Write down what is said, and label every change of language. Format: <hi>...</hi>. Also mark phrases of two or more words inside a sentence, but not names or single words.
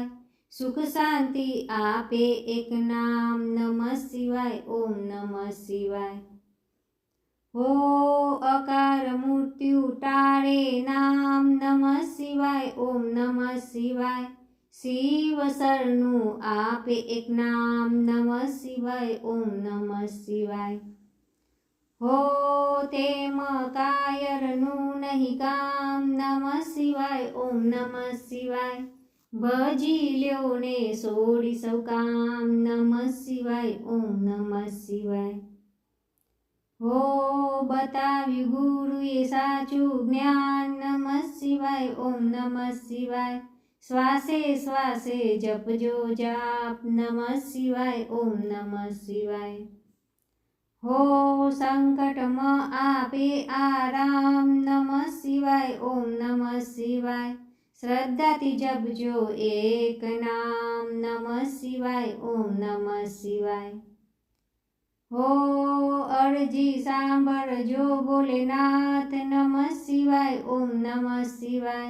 <gu>સુખ શાંતિ આપે એક નામ</gu> <sa>नमः शिवाय ओम नमः शिवाय।</sa> <gu>હો અકાળ મૃત્યુ ટાળે નામ</gu> <sa>नमः शिवाय ओम नमः शिवाय।</sa> <gu>શિવ શરણું આપે એક નામ</gu> <sa>नमः शिवाय ओम नमः शिवाय।</sa> <gu>હો તેમ કાયરનું નહીં કામ</gu> <sa>नमः शिवाय ओम नमः शिवाय।</sa> <gu>ભજી લ્યો ને છોડી સૌ કામ</gu> <sa>नमः शिवाय ओम नमः शिवाय।</sa> <gu>હો બતાવ્યું ગુરુ એ સાચું જ્ઞાન</gu> <sa>नमः शिवाय ओम नमः शिवाय।</sa> <gu>શ્વાસે શ્વાસે જપજો જાપ</gu> <sa>नमः शिवाय ओम नमः शिवाय।</sa> <gu>હો સંકટ માં આપે આરામ</gu> <sa>नमः शिवाय ओम नमः शिवाय।</sa> <gu>શ્રદ્ધાથી જપજો એક નામ</gu> <sa>नमः शिवाय ओम नमः शिवाय।</sa> <gu>હો અરજી સાંભળજો ભોલેનાથ</gu> <sa>नमः शिवाय ओम नमः शिवाय।</sa>